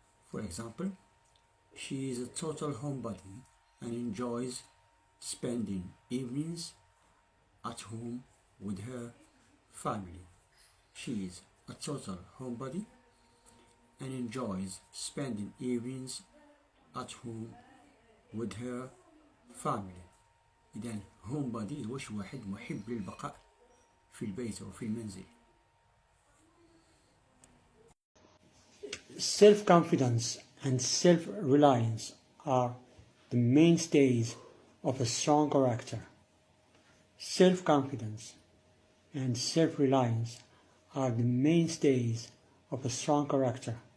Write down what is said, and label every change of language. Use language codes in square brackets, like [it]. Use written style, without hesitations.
[en] For example, she is a total homebody and enjoys spending evenings at home with her family. She is a total homebody and enjoys spending evenings at home with her family. [ar] إذن homebody هو شي واحد محب للبقاء في البيت أو في المنزل. [en] Self-confidence and self-reliance are the mainstays of a strong character. Self-confidence and self-reliance are the mainstays of a strong character.